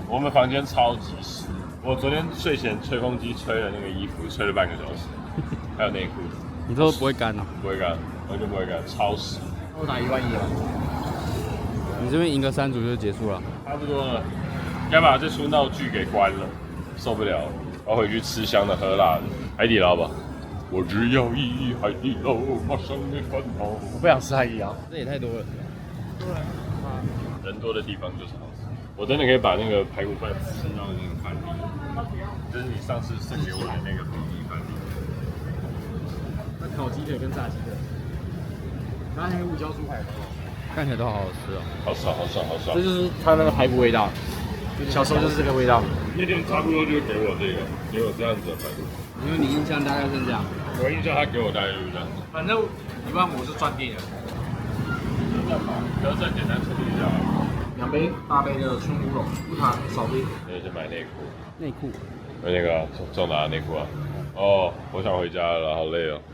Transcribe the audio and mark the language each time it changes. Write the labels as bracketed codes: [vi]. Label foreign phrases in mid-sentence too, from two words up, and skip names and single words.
[zh] 我們房間超級濕，我昨天睡前吹風機吹了那個衣服，吹了半個小時，還有內褲。你都不會乾啊？不會乾，完全不會乾，超濕。我打11000了。你這邊贏個3組就結束了。差不多了，該把這出鬧劇給關了，受不了了，我要回去吃香的喝辣的，海底撈吧。我只要一海底撈，馬上沒煩惱。我不想吃海底撈，這也太多了。對啊，人多的地方就是好吃。我真的可以把那個排骨飯吃到那個飯裡，就是你上次送給我的那個飯裡。那烤雞腿跟炸雞腿，然後還有五椒豬排，看起來都好好吃哦。好爽。這就是它那個排骨味道，小時候就是這個味道。那天差不多就給我這個，給我這樣子的排骨。因為你印象大概是這樣。我印象他給我大概就是這樣子。反正15000是賺定了。德政簡單處理一下。 2杯大杯的春烏龍，無糖少冰。那就買內褲。內褲。買那個仲達的內褲啊。哦，我想回家了，好累哦。